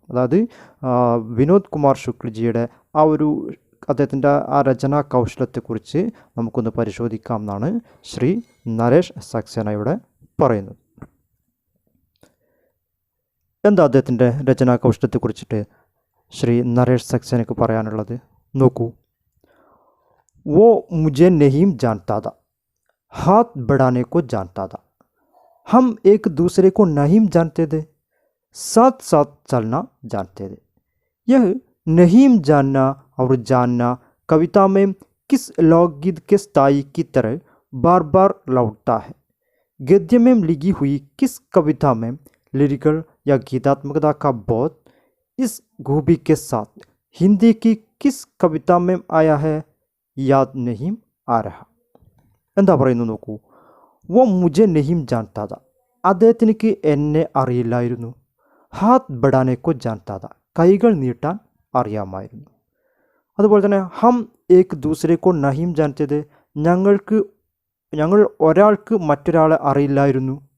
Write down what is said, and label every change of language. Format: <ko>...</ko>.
<ml>അതായത് വിനോദ് കുമാർ ശുക്ലജിയുടെ ആ ഒരു അദ്ദേഹത്തിൻ്റെ ആ രചനാ കൗശലത്തെക്കുറിച്ച് നമുക്കൊന്ന് പരിശോധിക്കാം എന്നാണ് ശ്രീ നരേഷ് സക്സേനയുടെ പറയുന്നത്. എന്താ അദ്ദേഹത്തിൻ്റെ രചനാ കൗശലത്തെക്കുറിച്ചിട്ട് ശ്രീ നരേഷ് സക്സേനയ്ക്ക് പറയാനുള്ളത്? നോക്കൂ.</ml> <hi>वो मुझे नहीं जानता था, हाथ बढ़ाने को जानता था. हम एक दूसरे को नहीं जानते थे, साथ साथ चलना जानते थे. यह नहीं जानना और जानना कविता में किस लोकगीत के स्थाई की तरह बार बार लौटता है. गद्य में लिखी हुई किस कविता में लिरिकल या गीतात्मकता का बोध इस खूबी के साथ हिंदी की किस कविता में आया है യാദ് നഹീം ആ രഹ.</hi> <ml>എന്താ പറയുന്നു നോക്കൂ.</ml> <hi>വോ മുझे नहीं जानता था,</hi> <ml>അദ്ദേഹത്തിനിക്ക് എന്നെ അറിയില്ലായിരുന്നു.</ml> <hi>ഹാത്ത് ബഡാനെക്കോ ജാൻതാ था,</hi> <ml>കൈകൾ നീട്ടാൻ അറിയാമായിരുന്നു. അതുപോലെ തന്നെ</ml> <hi>ഹം ഏക് ദൂസരെക്കോ നഹീം ജാൻതേ थे,</hi> <ml>ഞങ്ങൾ ഒരാൾക്ക് മറ്റൊരാളെ അറിയില്ലായിരുന്നു.</ml>